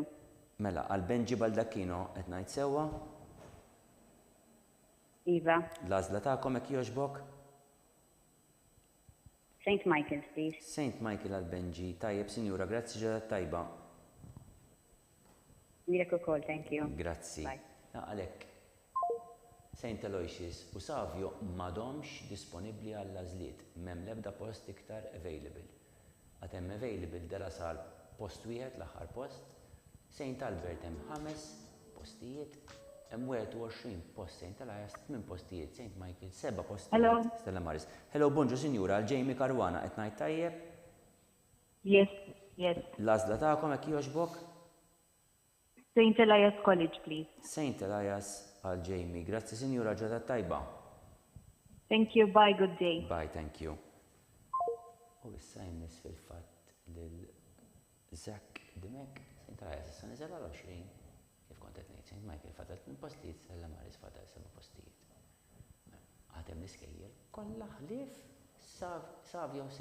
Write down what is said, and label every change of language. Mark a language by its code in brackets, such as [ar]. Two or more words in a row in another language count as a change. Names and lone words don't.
[mt] Mela, għal Benji Baldacchino qed ngħid sewwa? Iva. L-għażla tagħkom hekk jogħġbok? [en] St. Michael, please. [mt] St. Michael għal Benji. Tajjeb, sinjura, grazzi ġodda tajba. Lilek ukoll, [en] thank you. [mt] Grazzi. Għalhekk. St. Aloysius u Savio m'għadhomx disponibbli għall-għażliet, m'hemm l-ebda post iktar available. Għad hemm available dela sal post wieħed l-aħħar post, St. Albert hemm 5 postijiet, hemm 21 post St. Elias, 8 postijiet St. Michael, 7 postijiet. Hello. Stella Maris. Hello, bonġu sinjura, Jamie Caruana qed ngħid tajjeb? Yes. L-għażla tagħkom hekk jogħġbok? [en] St. Elias College, please. [mt] St. Elias għal Jamie. Grazzi sinjura ġodda tajba. [en] Thank you, bye, good day. Bye, thank you. [mt] U issa jmiss fil-fatt lil Zach Dimek, St. Elias issa niżel għal 20, kif kont qed ngħid St. Michael fatal 2 postijiet, Stella Maris fatal 7 postijiet. Għadhem l-iskejjel kollha ħlief Savio St.